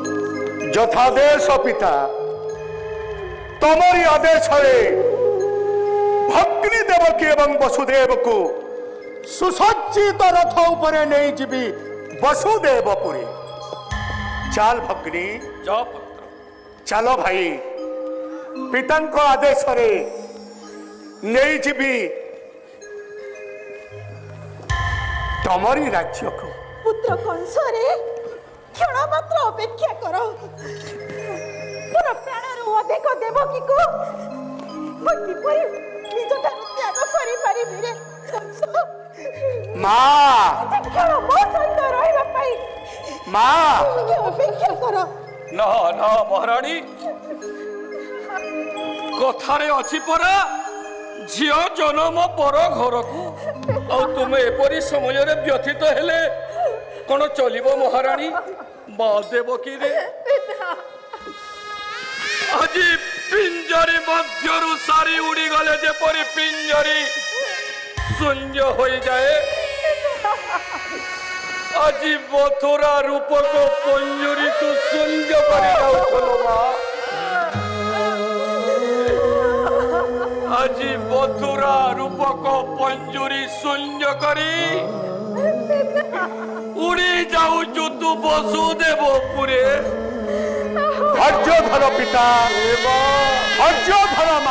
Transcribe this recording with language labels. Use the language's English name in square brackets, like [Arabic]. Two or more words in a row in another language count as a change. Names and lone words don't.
[Odia] ଯଥାଦେଶ ପିତା, ତମରି ଆଦେଶରେ ଭଗ୍ନୀ ଦେବକୀ ଏବଂ ବସୁଦେବକୁ ସୁସଜ୍ଜିତ ରଥ ଉପରେ ନେଇଯିବି ବସୁଦେବପୁରୀ। ଚାଲ ଭଗ୍ନୀ, ଯା ପୁତ୍ର। ଚାଲ ଭାଇ, ପିତାଙ୍କ ଆଦେଶରେ ନେଇଯିବି ତମରି ରାଜ୍ୟକୁ। ପୁତ୍ର କଂସରେ କ୍ଷଣ ମାତ୍ର ଅପେକ୍ଷା କର। ତୋର ପ୍ରାଣରୁ ଅଧିକ ଦେବକୀକୁ ମୁଇ କିପରି ନିଜଠାରୁ ତ୍ୟାଗ କରି ପାରିବି ରେ କଂସ? মা, କ୍ଷଣ ମୋ ସହିତ ରହିବା ପାଇ মা, ଟିକେ ଅପେକ୍ଷା କର। ନା ନା ମହାରାଣୀ କଥାରେ ଅଛି ପରା ଝିଅ ଜନମ ପର ଘରକୁ। ଆଉ ତୁମେ ଏପରି ସମୟରେ ବ୍ୟଥିତ ହେଲେ କ'ଣ ଚଲିବ ମହାରାଣୀ? ମା ଦେବକୀରେ ଆଜି ପିଞ୍ଜରି ମଧ୍ୟରୁ ସାରି ଉଡ଼ିଗଲେ ଯେପରି ପିଞ୍ଜରି ଶୂନ୍ୟ ହୋଇଯାଏ, ଆଜି ମଥୁରା ରୂପକ ପଞ୍ଜୁରୀକୁ ଶୂନ୍ୟ କରି ଯାଉଥିଲ ମା। ଆଜି ମଥୁରା ରୂପକ ପଞ୍ଜୁରି ଶୂନ୍ୟ କରି ଉଡ଼ି ଯାଉଛୁ ତୁ ବସୁଦେବପୁରେ। ଧୈର୍ଯ୍ୟ ଧର ପିତା, ଧୈର୍ଯ୍ୟ ଧର ମା।